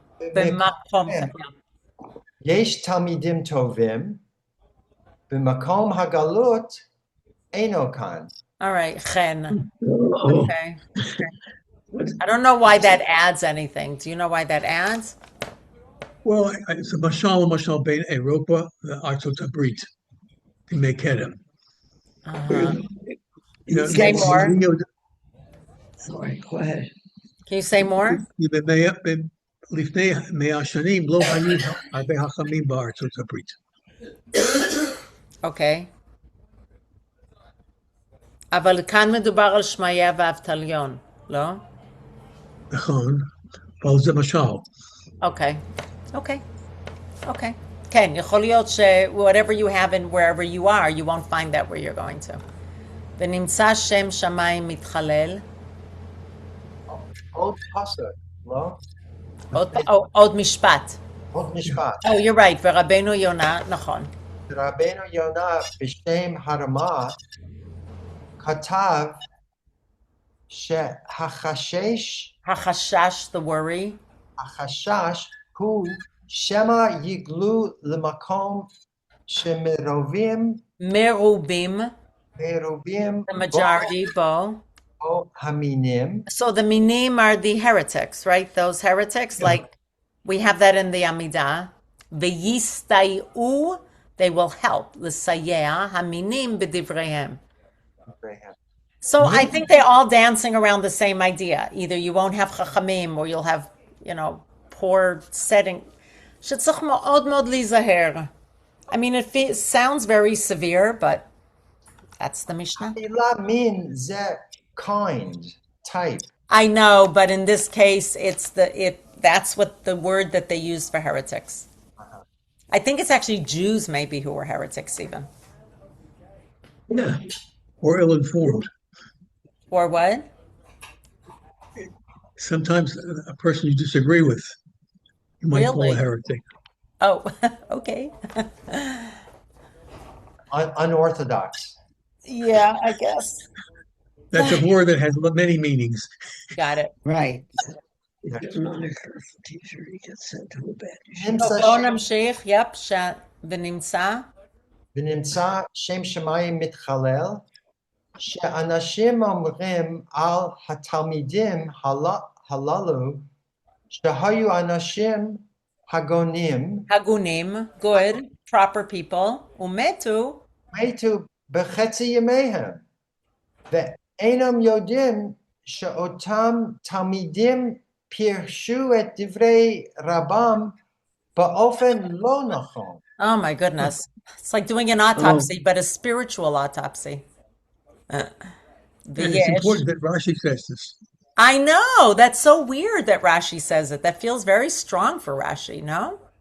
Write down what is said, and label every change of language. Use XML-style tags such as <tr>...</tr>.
<he>במקומכם, יש תלמידים טובים, במקום הגלות אינו כאן.</he> <en>All right, chen. Oh, Okay. I don't know why that adds anything. Do you know why that adds? well, it's a</en> <he>mashal bein Europa Artsot Abrit</he> <en>to make him. Uh-huh. You know, Say more. Sorry, go ahead. Can you say more?</en> <he>לפני 100 שנים לא היו הרבה חכמים בארצות הברית.</he> <en>Okay.</en> <he>אבל כאן מדובר על שמעיה ואבטליון, לא? נכון, אבל זה משל.</he> <en>Okay. Okay. Okay.</en> <he>כן, יכול להיות ש</he> <en>whatever you have in wherever you are, you won't find that where you're going to.</en> <he>ונמצא שם שמיים מתחלל. עוד פסוק, לא? עוד משפט. עוד משפט.</he> <en>Oh, you're right, ורבנו יונה, נכון.</en> <he>רבנו יונה בשם הרמה כתב שהחשש, החשש,</he> <en>the worry.</en> <he>החשש הוא שמא יגלו למקום שמרובים מרובים, מרובים</he> <en>the majority, בו.</en> <he>בו המינים.</he> <en>So the minim are the heretics, right? Those heretics, like we have that in the Amidah.</en> <he>V'yistai'u,</he> <en>they will help.</en> <he>L'sayea haminim b'divreihem.</he> <en>So I think they're all dancing around the same idea. Either you won't have chachamim or you'll have, poor setting.</en> <he>שצריך מאוד מאוד להיזהר.</he> <en>I mean, it sounds very severe, but that's the Mishnah.</en> <he>המילה מין זה</he> <en>kind, type. I know, but in this case, that's what the word that they use for heretics. I think it's actually Jews maybe who were heretics even. Yeah. Or ill-informed. Or what? Sometimes a person you disagree with, you might call a Really? heretic. Oh, okay. Unorthodox. Yeah, I guess. That's a word that has many meanings. Got it. Right. If you're not a careful teacher, you get sent to a bad</en> <he>נמצא בואו נמשיך, יפ, ונמצא. ונמצא שם שמיים מתחלל, שאנשים אומרים על התלמידים הללו, שהיו אנשים הגונים, הגונים,</he> <en>good, proper people,</en> <he>ומתו, מתו בחצי ימיהם, ואינם יודעים שאותם תלמידים פירשו את דברי רבם באופן לא נכון.</he> <en>oh my goodness. It's like doing an autopsy, but a spiritual autopsy. And it's important that Rashi says this. I know. That's so weird that Rashi says it. That feels very strong for Rashi, no?</en>